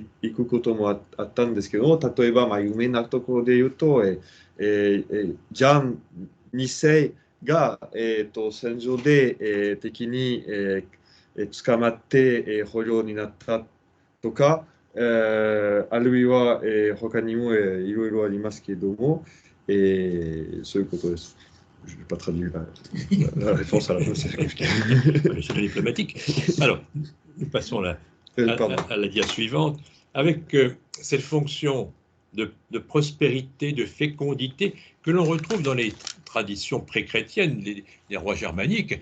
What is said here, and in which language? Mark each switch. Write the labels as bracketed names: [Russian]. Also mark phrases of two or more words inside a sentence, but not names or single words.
[Japanese] くこともあったんですけど、例えば、有名なところで言うと、ジャン2世が、戦場で、敵に、捕まって、捕虜になったとか、あるいは、他にも、いろいろありますけれども、そういうことです。 [French] Je ne vais pas traduire la réponse à la question. C'est diplomatique. Alors, nous passons à la dia suivante. Avec cette fonction de prospérité, de fécondité, que l'on retrouve dans les traditions pré-chrétiennes, les rois germaniques.